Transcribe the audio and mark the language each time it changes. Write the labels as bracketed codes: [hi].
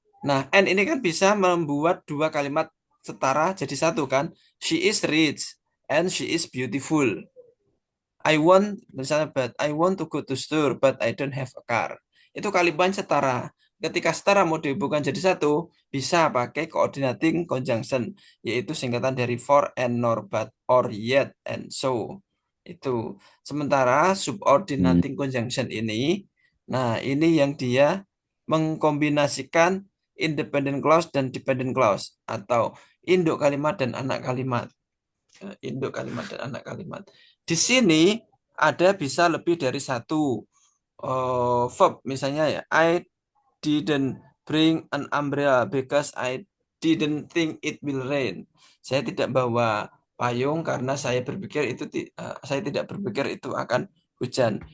[id] Nah, and ini kan bisa membuat dua kalimat setara jadi satu kan. [en] She is rich and she is beautiful. I want, [id] misalnya, [en] but I want to go to store, but I don't have a car. [id] Itu kalimat setara. Ketika setara mau dihubungkan jadi satu, bisa pakai coordinating conjunction, yaitu singkatan dari [en] for and, nor, but, or, yet, and so. [id] Itu. Sementara Hmm. subordinating conjunction ini, nah ini yang dia mengkombinasikan independent clause dan dependent clause, atau induk kalimat dan anak kalimat. Induk kalimat dan anak kalimat. Di sini ada bisa lebih dari satu verb. Misalnya ya, [en] I didn't bring an umbrella because I didn't think it will rain. [id] Saya tidak bawa payung karena saya tidak berpikir itu akan hujan.